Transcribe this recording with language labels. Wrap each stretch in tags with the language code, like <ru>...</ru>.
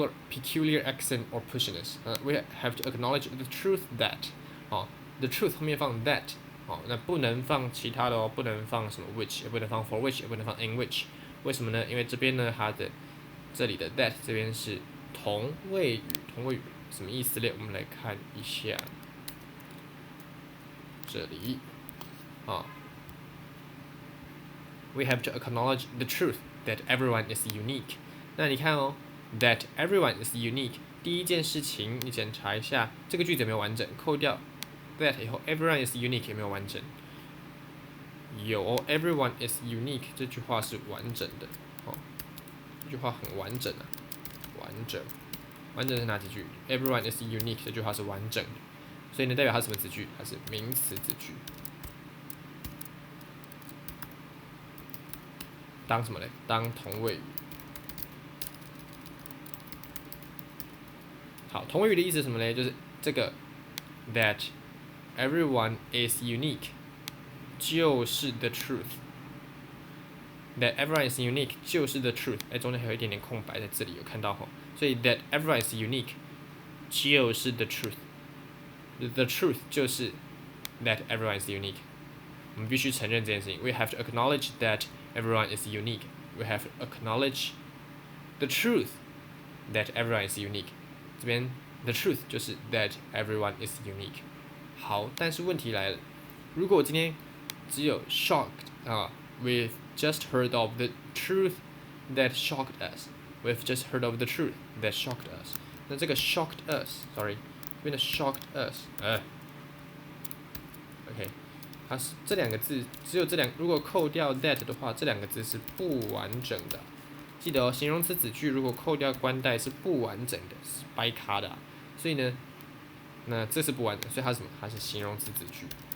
<en>Peculiar accent or pushiness. We have to acknowledge the truth that. The truth</en> <zh>后面放</zh> <en>that.</en> <zh>那不能放其他的哦，不能放什么 which， 也不能放 for which， 也不能放 in which。为什么呢？因为这边呢，它的这里的 that 这边是同位语，同位语什么意思嘞？我们来看一下，这里</zh> <en>We have to acknowledge the truth that everyone is unique.</en> <zh>那你看哦</zh> <en>，that everyone is unique。</en> <zh>第一件事情，你检查一下这个句子有没有完整，扣掉 that 以后 ，everyone is unique 有没有完整？有哦 ，everyone is unique 这句话是完整的，这句话很完整啊，完整。完整是哪几句 ？</zh> <en>Everyone is unique</en> <zh>这句话是完整的，所以呢，代表它是什么子句？它是名词子句。当什么嘞？当同位语。好，同位语的意思是什么嘞？就是这个</zh> <en>that everyone is unique 就是 the truth。that everyone is unique 就是 the truth。</en> <zh>中间还有一点点空白在这里有看到吼，</zh> <en>所以 that everyone is unique 就是 the truth。the truth 就是 that everyone is unique。</en> <zh>我们必须承认这件事情。</zh> <en>We have to acknowledge that everyone is unique. We have to acknowledge the truth that everyone is unique.</en> <zh>这边</zh> <en>the truth 就是 that everyone is unique.</en> <zh>好，但是问题来了，如果我今天只有</zh> <en>shocked we've just heard of the truth that shocked us. We've just heard of the truth that shocked us.</en> <zh>那这个</zh> <en>shocked us，sorry， 这边的 shocked us，OK。</en> <zh>它是这两个字，只有这两，如果扣掉 that 的话，这两个字是不完整的。记得哦，形容词子句如果扣掉冠带是不完整的，是掰卡的所以呢，那这是不完整，所以它是什么？它是形容词子句。</zh>